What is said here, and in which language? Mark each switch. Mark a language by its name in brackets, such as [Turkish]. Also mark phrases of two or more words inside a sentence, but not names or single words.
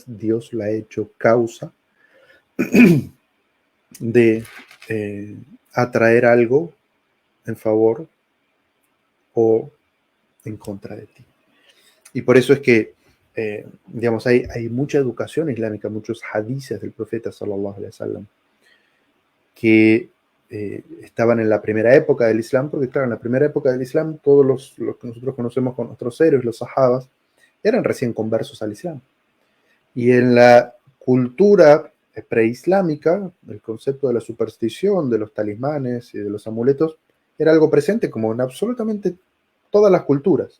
[Spanish] Dios la ha hecho causa de atraer algo en favor o en contra de ti. Y por eso es que, digamos, hay mucha educación islámica, muchos hadices del profeta [Arabic] صلى الله عليه وسلم [Spanish] que estaban en la primera época del Islam, porque claro, en la primera época del Islam todos los que nosotros conocemos con nuestros héroes, los sahabas, eran recién conversos al Islam. Y en la cultura preislámica, el concepto de la superstición, de los talismanes y de los amuletos, era algo presente como en absolutamente todas las culturas.